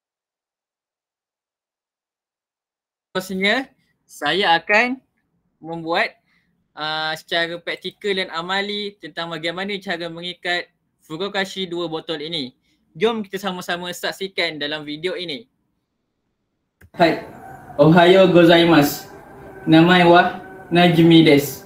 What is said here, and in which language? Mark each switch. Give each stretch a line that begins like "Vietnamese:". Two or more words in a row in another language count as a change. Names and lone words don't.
Malay: Seterusnya, saya akan membuat secara praktikal dan amali tentang bagaimana cara mengikat furokashi 2 botol ini. Jom kita sama-sama saksikan dalam video ini. Hai,
Japanese: おはようございます. 名前はNajmiです.